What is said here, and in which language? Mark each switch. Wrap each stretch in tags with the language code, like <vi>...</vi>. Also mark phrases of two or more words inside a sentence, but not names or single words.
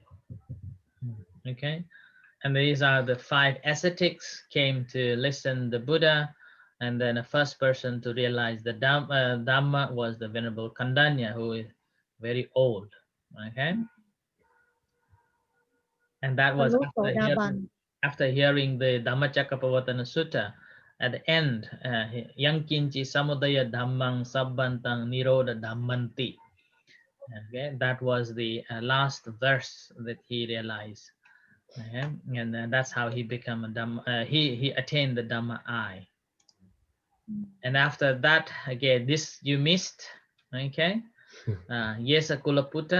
<en>Okay, and these are the 5 ascetics came to listen the Buddha, and then the first person to realize the Dhamma was the Venerable Kandanya, who is very old. Okay, and that was after hearing the Dhammacakkappavattana Sutta. At the end,</en> <pi>Yankinchi samudaya dhammang sabbantang nirodha dhammanti.</pi> <en>Okay, that was the last verse that he realized. Okay? And that's how he became a Dhamma. He attained the Dhamma eye. And after that, again, this you missed. Okay, Yesa Kulaputta.</en>